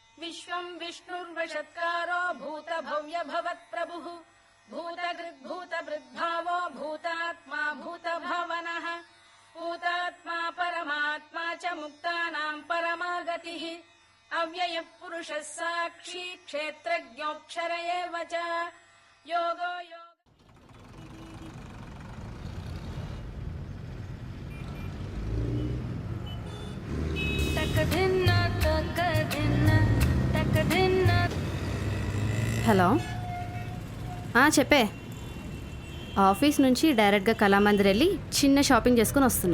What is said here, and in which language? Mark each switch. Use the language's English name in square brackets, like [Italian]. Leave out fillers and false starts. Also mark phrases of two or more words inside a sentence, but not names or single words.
[Sanskrit] विश्वं विष्णुर्वशत्कारो भूतभव्य भवत्प्रभुः भूतकृद्भूतभृद्भावो भूतात्मा भूतभावनः भूतात्मा परमात्मा च मुक्तानां परमागतिः अव्ययः पुरुषः साक्षी क्षेत्रज्ञोऽक्षर एव च योगो योग [Telugu] హలో చెప్పే ఆఫీస్ నుంచి డైరెక్ట్గా కళామందిర్ వెళ్ళి చిన్న షాపింగ్ చేసుకుని వస్తున్నా.